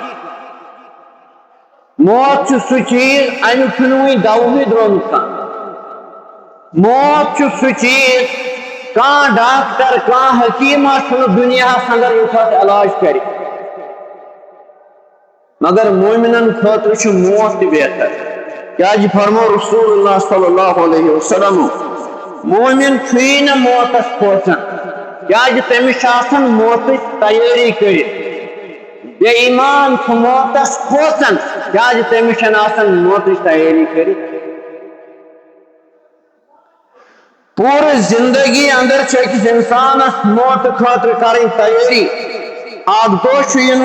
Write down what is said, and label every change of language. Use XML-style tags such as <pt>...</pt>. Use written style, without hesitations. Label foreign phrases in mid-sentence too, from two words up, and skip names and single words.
<ks>موت چھُ سُہ چیٖز اَمیُک چھُنہٕ وُنہِ دَوہٕے درٛامُت کانٛہہ موت چھُ سُہ چیٖز کانٛہہ ڈاکٹر کانٛہہ حکیٖما چھُنہٕ دُنیاہس انٛدر یُس اَتھ علاج کرِ مگر مومِنن خٲطرٕ چھُ موت تہِ بہتر کیٛازِ فرمو رسول اللہ</ks> <ar>صلی اللہ علیہ وسلم</ar> <ks>مومِن چھُیی نہٕ موتس کھوژان کیٛازِ تٔمِس چھِ آسان موتٕچ تیٲری کٔرِتھ بے ایمان چھُ موتس کھوژان کیٛازِ تٔمِس چھنہٕ آسان موتٕچ تیٲری کٔرِتھ پوٗرٕ زندگی اندر چھِ أکِس اِنسانس موتہٕ خٲطرٕ کَرٕنۍ تیٲری اکھ دۄہ چھُ یِنہٕ</ks>